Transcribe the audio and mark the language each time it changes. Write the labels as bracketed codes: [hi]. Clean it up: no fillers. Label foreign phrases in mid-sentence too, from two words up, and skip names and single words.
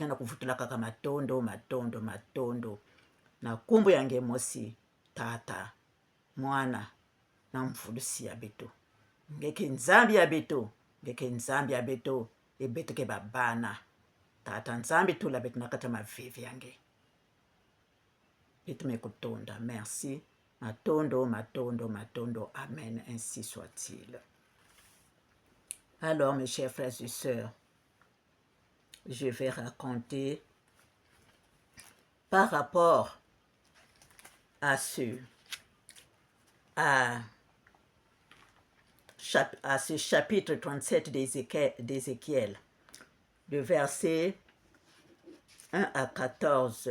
[ktu] kena kuvutula kaka matondo na kumbu yange mosi tata mwana na mvulusi ya betu ngeke nzambi ya betu ebetu ke babana tata nzambi tula betu nakata mavivi yange betu mekutonda merci matondo [fr] amen ainsi soit-il. Alors mes chers frères et sœurs, je vais raconter par rapport à ce chapitre 37 d'Ézéchiel, le verset 1 à 14.